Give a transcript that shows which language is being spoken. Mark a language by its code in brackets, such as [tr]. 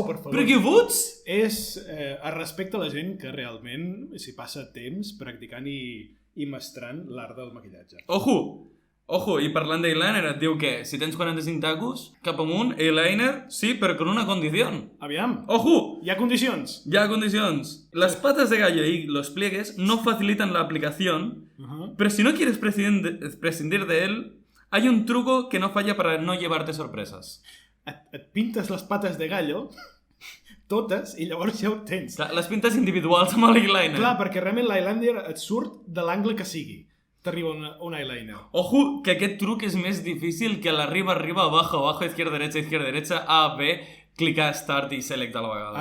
[ca] Però què fots? És a respecte a la gent que realment s'hi passa temps practicant i mestrant l'art del maquillatge. Ojo, i parlant d'eyeliner et diu que si tens 45 tacos, cap amunt, eyeliner, sí, però [es] con una condición. [ca] Aviam. Ojo. Hi ha condicions. [es] Las patas de gallo y los pliegues no facilitan la aplicación, pero si no quieres prescindir de él, hay un truco que no falla para no llevarte sorpresas. [ca] Et pintes les pates de gallo, totes, i llavors ja ho tens. Clar, les pintes individuals amb l'eyeliner. Clar, perquè realment l'eyeliner et surt de l'angle que sigui. T'arriba un eyeliner. Ojo, que aquest truc és més difícil que l'arriba, [es] abajo, izquierda, derecha, [ca] A, B, clicar Start i Select a la vegada.